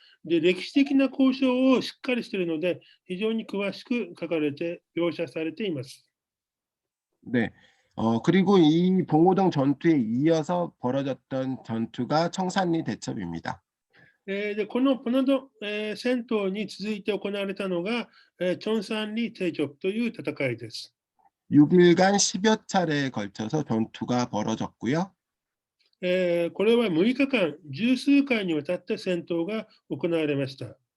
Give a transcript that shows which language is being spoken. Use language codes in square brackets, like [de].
[ja] で、歴史的な交渉をしっかりしているので、非常に詳しく書かれて、描写されています。 [ko] 네. 그리고 이 봉오동 전투에 이어서 벌어졌던 전투가 청산리 대첩입니다. [ja] で、このポノドン、戦闘に続いて行われたのが、チョンサンリテイチョという戦いです。 [ko] 6일간 10여 차례에 걸쳐서 전투가 벌어졌고요. [ja] これは6日間、十数回にわたって戦闘が行われました。